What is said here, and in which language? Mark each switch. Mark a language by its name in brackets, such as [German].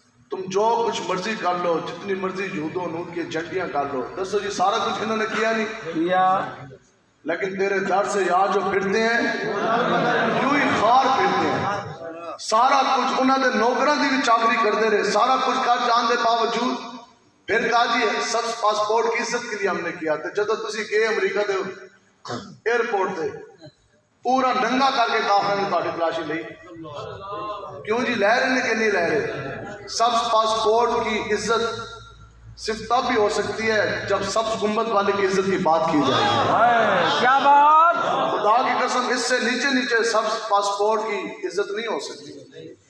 [Urdu] تم جو کچھ مرضی کر لو، جتنی مرضی یہود و نور کی جھنڈیاں کر لو، دسو جی سارا کچھ انہوں نے کیا نہیں کیا. لیکن تیرے در سے یہاں جو پھرتے ہیں یوں ہی خار پھرتے ہیں. سارا کچھ انہوں نے نوکروں کی بھی چاکری کرتے رہے، سارا کچھ کر جان دے باوجود پھر کہا جی سبز پاسپورٹ کی عزت کے لیے ہم نے کیا. [Punjabi] تو جدو تسی گئے امریکہ دے ایئرپورٹ تے پورا ننگا کر کے کافر نے تہاڈی تلاشی لئی. [Urdu] کیوں جی لے رہے کہ نہیں لے رہے؟ سبز پاسپورٹ کی عزت صرف تب بھی ہو سکتی ہے جب سبز گنبد والے کی عزت کی بات کی جائے گی. کیا بات! خدا کی قسم اس سے نیچے نیچے سبز پاسپورٹ کی عزت نہیں ہو سکتی.